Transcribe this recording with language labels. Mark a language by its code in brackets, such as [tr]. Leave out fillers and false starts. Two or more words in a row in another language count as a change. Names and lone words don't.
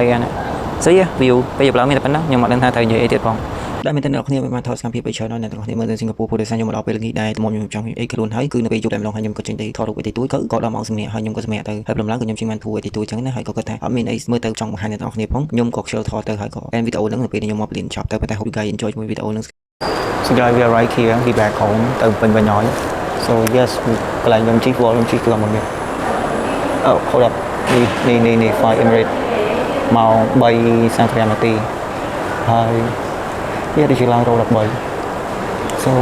[km] ហើយអានេះSo view ពេលយប់ឡើងមានតែប៉ុណ្ណឹងខ្ញុំអត់ដឹងថាត្រូវនិយាយអីទៀតផងដែលមានតែអ្នកគ្នាបានថតសកម្មភាពឲ្យច្រើនដល់អ្នកទាំងគ្នាមើលនៅសិង្ហបុរីព្រោះដោយសារខ្ញុំមកដល់ពេលល្ងាចដែរតែមកខ្ញុំចង់អី ខ្លួនហើយគឺនៅពេលយប់តែម្ដងហើយខ្ញុំក៏ចេញទៅថតរូបអីទួយក៏ដល់ម៉ោងសម្រាប់ហើយខ្ញុំក៏សម្រាប់ទៅហើយព្រមឡើងក៏ខ្ញុំចេញបានធូរអីទួយចឹងណាហើយក៏ គាត់ថាអត់មានអីមើលទៅចង់បង្ហាញអ្នកទាំងគ្នាផងខ្ញុំក៏ខ្ជិលថតទៅហើយក៏អែនវីដេអូហ្នឹងនៅពេលខ្ញុំមក ព្រៀនចប់ទៅប៉ុន្តែ [en] hope you guys enjoy [km] មួយវីដេអូហ្នឹង [en] So guys we are right here we back home [km] ទៅពេញវិញហើយ [en] So yes [km] ក ន្លែងខ្ញុំជិះខ្ញុំជិះគឺមកនេះ [en] Oh hold [km] up នេះ flight Emirates ម៉ោង 3:35 នាទីហើយនេះជា ឡើងរោ13 So